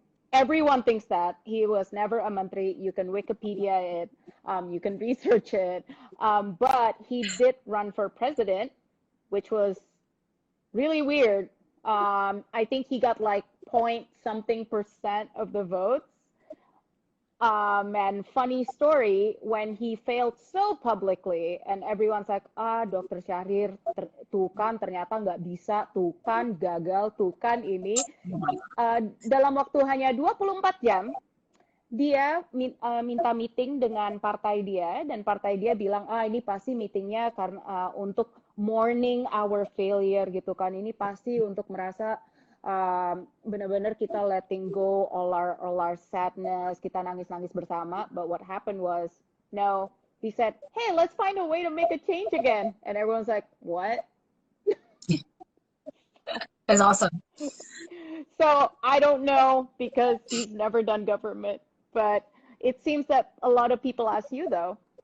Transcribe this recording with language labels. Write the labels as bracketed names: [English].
[English] Everyone thinks that he was never a menteri. You can Wikipedia it, you can research it, but he did run for president, which was really weird. I think he got like point something % of the votes. And funny story, when he failed so publicly, and everyone's like, Dr. [Indonesian] Syahrir, tuh kan ternyata nggak bisa, tuh kan gagal, tuh kan ini. Dalam waktu hanya 24 jam, dia minta meeting dengan partai dia, dan partai dia bilang, ini pasti meetingnya karena untuk [English] mourning our failure [Indonesian] gitu kan, ini pasti untuk merasa benar-benar kita [English] letting go all our sadness, [Indonesian] kita nangis-nangis bersama. [English] But what happened was, no, he said, hey, let's find a way to make a change again. And everyone's like, what? That's awesome. So I don't know, because he's never done government, but it seems that a lot of people ask you though.